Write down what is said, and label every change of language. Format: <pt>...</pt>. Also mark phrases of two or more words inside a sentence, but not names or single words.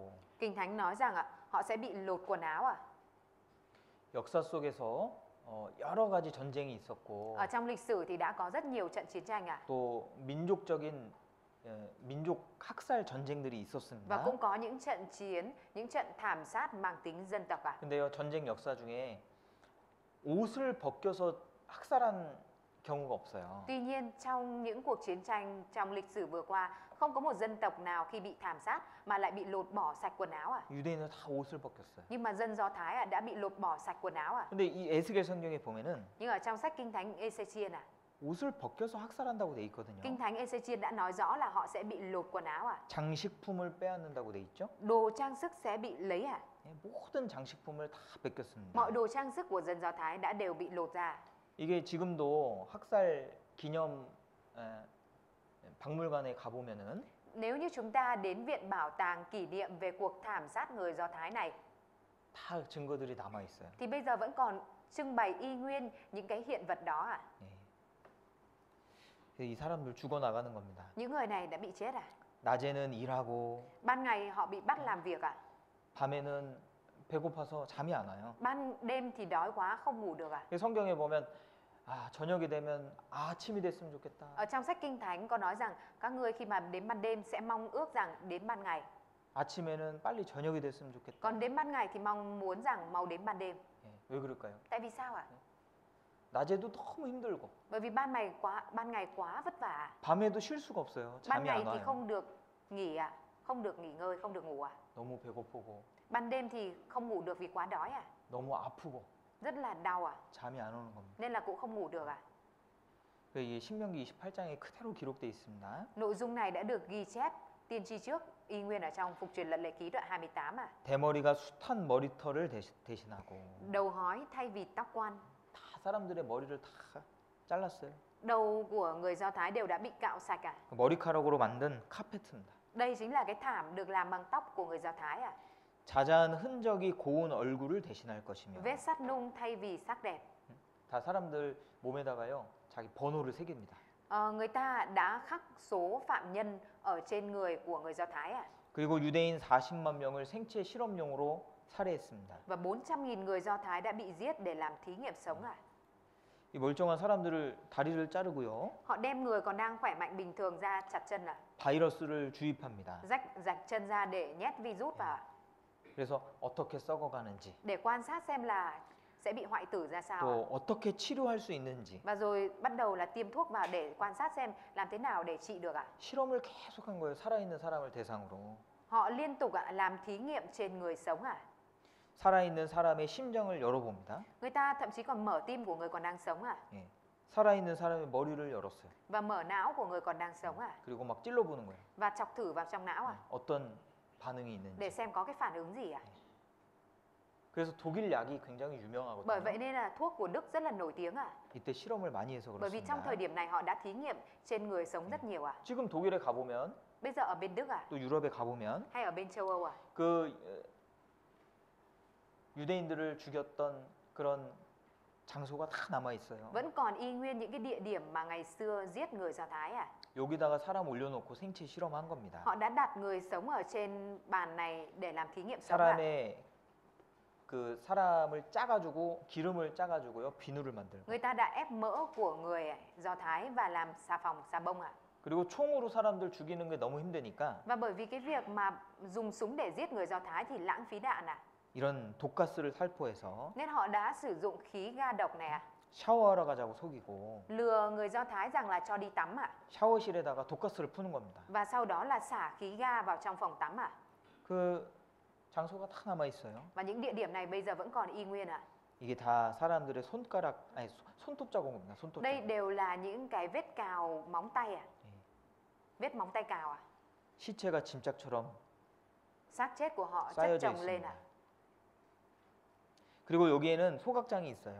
<vi>Kinh Thánh nói rằng họ sẽ bị lột quần áo ạ.</vi> <ko>역사 속에서 여러 가지 전쟁이 있었고</ko> <vi>Ở trong lịch sử thì đã có rất nhiều trận chiến tranh ạ.</vi> <ko>또 민족적인 민족 학살 전쟁들이</ko> <vi>Và</vi> <ko>있었습니다.</ko> <vi>cũng có những trận chiến, những trận thảm sát mang tính dân tộc ạ.</vi> <ko>근데요 전쟁 역사 중에 옷을 벗겨서 학살한 경우가 없어요.</ko> <vi>Tuy nhiên trong những cuộc chiến tranh trong lịch sử vừa qua không có một dân tộc nào khi bị thảm sát mà lại bị lột bỏ sạch quần áo ạ.</vi> <ko>유대인은 다 옷을 벗겼어요.</ko> <vi>Nhưng mà dân Do Thái đã bị lột bỏ sạch quần áo ạ.</vi> <ko>근데 이 에스겔 성경에 보면은</ko> <vi>Nhưng ở trong sách Kinh Thánh Ê-xê-chiên</vi> <ko>옷을 벗겨서 학살한다고 돼 있거든요.</ko> <vi>Kinh Thánh Ê-xê-chiên đã nói rõ là họ sẽ bị lột quần áo ạ.</vi> <ko>장식품을 빼앗는다고 돼 있죠.</ko> <vi>Đồ trang sức sẽ bị lấy ạ.</vi> <ko>예, 모든 장식품을 다 뺏겼습니다.</ko> <vi>Mọi đồ trang sức của dân Do Thái đã đều bị lột ra.</vi> <ko>이게 지금도 학살 기념 박물관에 가보면은</ko> <vi>Nếu như chúng ta đến viện bảo tàng kỷ niệm về cuộc thảm sát người Do Thái này</vi> <ko>다 증거들이 남아 있어요.</ko> <vi>thì bây giờ vẫn còn trưng bày y nguyên những cái hiện vật đó ạ.</vi> <ko>예. 이 사람들 죽어 나가는 겁니다.</ko> <vi>Những người này đã bị chết ạ.</vi> <ko>낮에는 일하고</ko> <vi>Ban ngày họ bị bắt làm việc ạ.</vi> <ko>밤에는 배고파서 잠이 안 와요.</ko> <vi>Ban đêm thì đói quá không ngủ được à?</vi> <ko>성경에 보면 아, 저녁이 되면 아침이 됐으면 좋겠다.</ko> <vi>Ở trong sách Kinh Thánh có nói rằng các ngươi khi mà đến ban đêm sẽ mong ước rằng đến ban ngày.</vi> <ko>아침에는 빨리 저녁이 됐으면 좋겠다.</ko> <vi>Còn đến ban ngày thì mong muốn rằng mau đến ban đêm.</vi> <ko>예, 왜 그럴까요?</ko> <vi>Tại vì sao ạ?</vi> <ko>낮에도 너무 힘들고</ko> <vi>Bởi vì ban ngày quá vất vả.</vi> <ko>밤에도 쉴 수가 없어요.</ko> <vi>Ban</vi> <ko>잠이</ko> <vi>ngày</vi> <ko>안</ko> <vi>thì</vi> <ko>와요.</ko> <vi>không được nghỉ ạ, không được nghỉ ngơi, không được ngủ ạ.</vi> <ko>너무 배고프고</ko> <vi>Ban đêm thì không ngủ được vì quá đói ạ.</vi> <ko>너무 아프고</ko> <vi>Rất là đau ạ.</vi> <ko>잠이 안 오는 겁니다.</ko> <vi>Nên là cũng không ngủ được ạ.</vi> <ko>이게 신명기 28장에 그대로 기록되어 있습니다.</ko> <vi>Nội dung này đã được ghi chép tiên tri trước y nguyên ở trong Phục truyền Luật Lệ Ký đoạn 28 ạ.</vi> <ko>대머리가 숱한 머리털을 대신하고</ko> <vi>Đầu hói thay vì tóc quan.</vi> <ko>다 사람들의 머리를 다 잘랐어요.</ko> <vi>Đầu của người Do Thái đều đã bị cạo sạch ạ.</vi> <ko>그 머리카락으로 만든 카페트입니다.</ko> <vi>Đây chính là cái thảm được làm bằng tóc của người Do Thái ạ.</vi> <ko>자자한 흔적이 고운 얼굴을 대신할 것이며</ko> <vi>Vết sắt nung thay vì sắc đẹp.</vi> <ko>다 사람들 몸에다가요 자기 번호를 새깁니다.</ko> <vi>Người ta đã khắc số phạm nhân ở trên người của người Do Thái ạ.</vi> <ko>그리고 유대인 40만 명을 생체 실험용으로 살해했습니다.</ko> <vi>Và 400.000 người Do Thái đã bị giết để làm thí nghiệm sống ạ.</vi> <ko>이 멀쩡한 사람들을 다리를 자르고요.</ko> <vi>Họ đem người còn đang khỏe mạnh bình thường ra chặt chân ạ.</vi> <ko>바이러스를 주입합니다.</ko> <vi>Rạch chân ra để nhét virus vào ạ.</vi> <ko>그래서 어떻게 썩어가는지</ko> <vi>Để quan sát xem là sẽ bị hoại tử ra sao ạ.</vi> <ko>또 어떻게 치료할 수 있는지</ko> <vi>Và rồi bắt đầu là tiêm thuốc vào để quan sát xem làm thế nào để trị được ạ.</vi> <ko>실험을 계속한 거예요. 살아있는 사람을 대상으로.</ko> <vi>Họ liên tục ạ, làm thí nghiệm trên người sống ạ.</vi> <ko>살아있는 사람의 심장을 열어봅니다.</ko> <vi>Người ta thậm chí còn mở tim của người còn đang sống ạ.</vi> <ko>예. 살아있는 사람의 머리를 열었어요.</ko> <vi>Và mở não của người còn đang sống ạ.</vi> <ko>그리고 막 찔러보는 거예요.</ko> <vi>Và chọc thử vào trong não ạ.</vi> <ko>어떤 반응이</ko> <vi>Để</vi> <ko>있는지.</ko> <vi>xem có cái phản ứng gì ạ.</vi> <ko>그래서 독일 약이 굉장히</ko> <vi>Bởi</vi> <ko>유명하거든요.</ko> <vi>vậy nên là thuốc của Đức rất là nổi tiếng ạ.</vi> <ko>이때 실험을 많이 해서</ko> <vi>Bởi vì trong</vi> <ko>그렇습니다.</ko> <vi>thời điểm này họ đã thí nghiệm trên người sống rất nhiều ạ.</vi> <ko>지금 독일에 가보면</ko> <vi>Bây giờ ở bên Đức ạ,</vi> <ko>또 유럽에 가보면</ko> <vi>hay ở bên châu Âu ạ,</vi> <ko>그 유대인들을 죽였던 그런 장소가 다 남아 있어요.</ko> <vi>vẫn còn y nguyên những cái địa điểm mà ngày xưa giết người Do Thái ạ.</vi> <ko>여기다가 사람 올려놓고 생체 실험한 겁니다.</ko> <vi>Họ đã đặt người sống ở trên bàn này để làm thí nghiệm sống ạ.</vi> <ko>사람의 그 사람을 짜가지고 기름을 짜가지고요 비누를 만들고</ko> <vi>Người ta đã ép mỡ của người Do Thái và làm xà phòng, xà bông ạ.</vi> <ko>그리고 총으로 사람들 죽이는 게 너무 힘드니까</ko> <vi>Và bởi vì cái việc mà dùng súng để giết người Do Thái thì lãng phí đạn ạ.</vi> <ko>이런 독가스를 살포해서</ko> <vi>Nên họ đã sử dụng khí ga độc này ạ.</vi> <ko>샤워하러 가자고 속이고</ko> <vi>Lừa người Do Thái rằng là cho đi tắm ạ.</vi> <ko>샤워실에다가 독가스를 푸는 겁니다.</ko> <vi>Và sau đó là xả khí ga vào trong phòng tắm ạ.</vi> <ko>그 장소가 다 남아 있어요.</ko> <vi>Và những địa điểm này bây giờ vẫn còn y nguyên ạ.</vi> <ko>이게 다 사람들의 손가락 아니 손톱 자국입니다. 손톱</ko> <vi>Đây</vi> <ko>자국.</ko> <vi>đều là những cái vết cào móng tay ạ.</vi> <ko>예.</ko> <vi>Vết móng tay cào ạ.</vi> <ko>시체가 짐짝처럼</ko> <vi>Xác chết của họ chất</vi> <ko>쌓여져</ko> <vi>chồng lên</vi> <ko>있습니다.</ko> <vi>ạ.</vi> <ko>그리고 여기에는 소각장이 있어요.</ko>